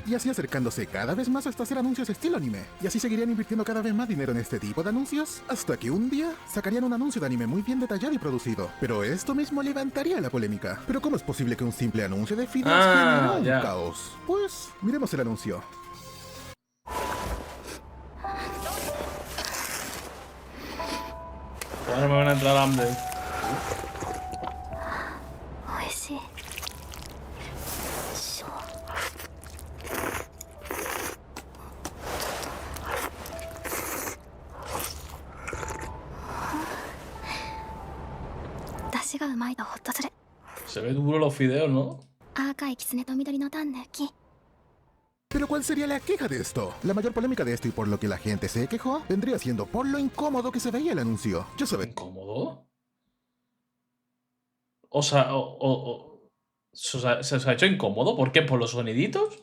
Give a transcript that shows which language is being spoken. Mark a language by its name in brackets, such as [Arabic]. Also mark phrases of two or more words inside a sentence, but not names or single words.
[Spanish] Y así acercándose cada vez más hasta hacer anuncios estilo anime. Y así seguirían invirtiendo cada vez más dinero en este tipo de anuncios, hasta que un día sacarían un anuncio de anime muy bien detallado y producido. Pero esto mismo levantaría la polémica. ¿Pero cómo es posible que un simple anuncio de videos genera un ya. caos? Pues, miremos el anuncio. Ahora me van a entrar hambre. [Japanese] 美味しい。しょ出汁がうまいとホッとする。 [Spanish] Se ve duro los fideos, ¿no? [Japanese] 赤いキツネと緑のタン抜き。 [Spanish] Pero ¿cuál sería la queja de esto? La mayor polémica de esto y por lo que la gente se quejó vendría siendo por lo incómodo que se veía el anuncio. Ya saben, ¿Incómodo? O sea, ¿se os ha hecho incómodo? ¿Por qué? ¿Por los soniditos?